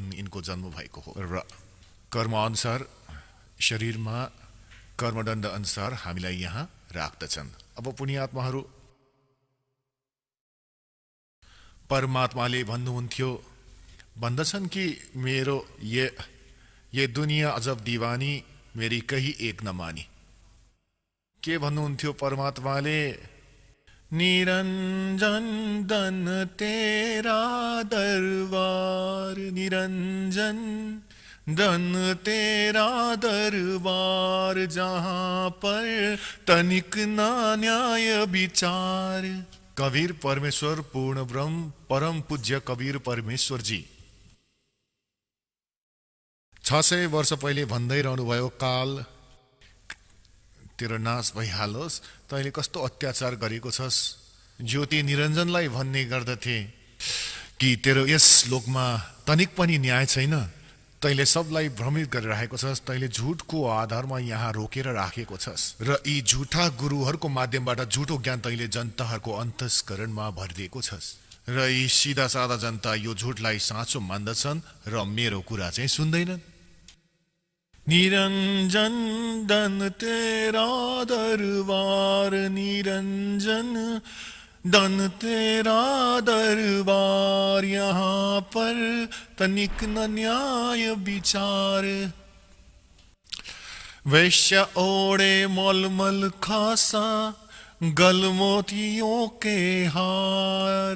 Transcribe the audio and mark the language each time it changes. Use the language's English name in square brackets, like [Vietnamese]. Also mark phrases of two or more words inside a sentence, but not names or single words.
[Nepali] यिनको जन्म भएको हो र कर्म अनुसार शरीरमा कर्मदण्ड अनुसार हामीलाई यहाँ राख्दछन्। अब पुण्यात्माहरू, परमात्माले भन्नुहुन्थ्यो, भन्दछन् कि मेरो [Hindi] ये दुनिया अजब दीवानी, मेरी कही एक न मानी। [Nepali] के भन्नुहुन्थ्यो परमात्माले? [Hindi] निरञ्जन दन तेरा दरबार, निरञ्जन दन तेरा दरबार, जहाँ पर तनिक ना न्याय विचार। [Nepali] कबीर परमेश्वर पूर्ण ब्रह्म परम पूज्य कबीर परमेश्वर जी 600 वर्ष पहिले भन्दै रहनुभयो, काल तेरो नाश भइहालोस्, तैँले कस्तो अत्याचार गरेको छस्। ज्योति निरञ्जनलाई भन्ने गर्दथे कि तेरो यस लोकमा तनिक पनि न्याय छैन, तैँले सबलाई भ्रमित गरिरहेको छस्, तैँले झुटको आधारमा यहाँ रोकेर राखेको छस् र यी झुटा गुरुहरूको माध्यमबाट झुटो ज्ञान तैँले जनताहरूको अन्तस्करणमा भरिदिएको छस् र यी सिधा सादा जनता यो झुटलाई साँचो मान्दछन् र मेरो कुरा चाहिँ सुन्दैनन्। [Hindi] निरञ्जन दन तेरा दरबार, निरञ्जन दन तेरा दरबार, यहाँ पर तनिक न न्याय विचार। वैश्य ओढ़े मलमल खासा, गलमोतियों के हार।